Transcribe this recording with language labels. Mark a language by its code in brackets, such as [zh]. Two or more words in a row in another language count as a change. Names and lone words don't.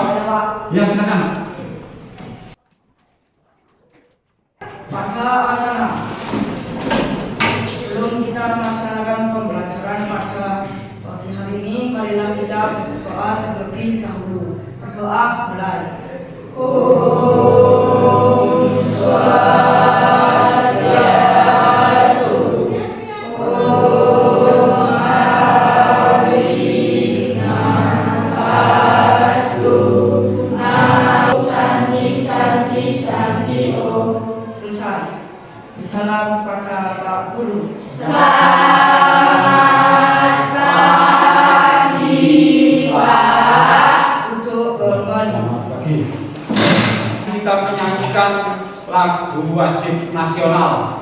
[id] Ya, silakan. Pada asana, sebelum kita melaksanakan pembelajaran pada pagi hari ini, marilah kita berdoa terlebih dahulu. Berdoa mulai. [sa] Om Swastiastu, Om Awinanastu, Namo Santi Santi Santi Om. [id] Selesai. Salam pada Pak Guru. Selamat pagi Pak. Duduk kembali. Kita menyanyikan lagu wajib nasional.